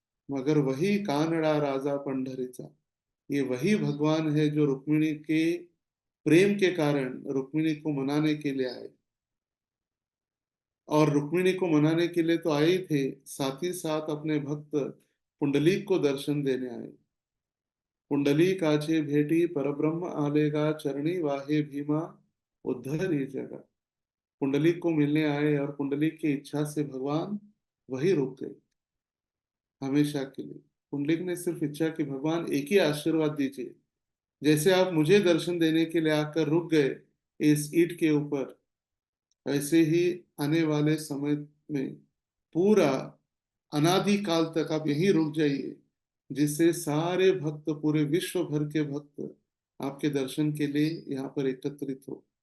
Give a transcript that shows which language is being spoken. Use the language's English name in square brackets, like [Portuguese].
[Hindi] मगर वही कानड़ा राजा पंढरीचा, ये वही भगवान है जो रुक्मिणी के प्रेम के कारण रुक्मिणी को मनाने के लिए आए। और रुक्मिणी को मनाने के लिए तो आए ही थे, साथ ही साथ अपने भक्त पुंडलीक को दर्शन देने आए। [Marathi] पुंडलीकाचे भेटी परब्रह्म आलेगा, चरणी वाहे भीमा उद्धरी जगा। [Hindi] पुंडलीक को मिलने आए और पुंडलीक की इच्छा से भगवान वही रुक गए हमेशा के लिए। पुंडलीक ने सिर्फ इच्छा की, भगवान एक ही आशीर्वाद दीजिए। जैसे आप मुझे दर्शन देने के लिए आकर रुक गए इस ईंट के ऊपर, ऐसे ही आने वाले समय में पूरा अनादि काल तक आप यहीं रुक जाइए, जिससे सारे भक्त, पूरे विश्व भर के भक्त आपके दर्शन के लिए यहाँ पर एकत्रित हो।